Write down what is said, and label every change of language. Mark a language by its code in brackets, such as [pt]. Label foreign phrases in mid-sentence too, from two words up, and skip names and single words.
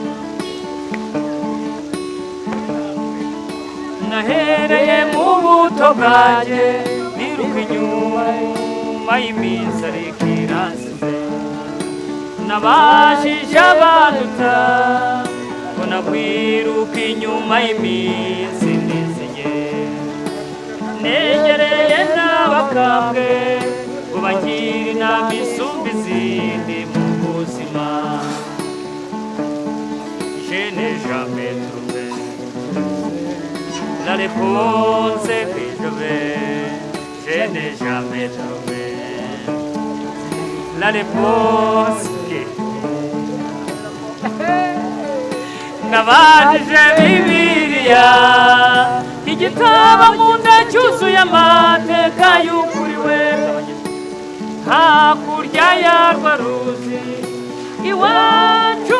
[rw] Nahereye mu buto bwanjye niruka inyuma y'iminsi ariko iransize, nabashije abanduta ngo nakwiruka inyuma y'iminsi niziye, negereye n'abakambwe ngo bangire inama isumba izindi mu buzima. [fr] Je n'ai jamais trouvé la réponse que je veux, je n'ai jamais trouvé la réponse que [rw] nabajije Bibiliya, igitabo mu nda cyuzuye amateka y'ukuriwe, hakurya yarwa ruzi iwacu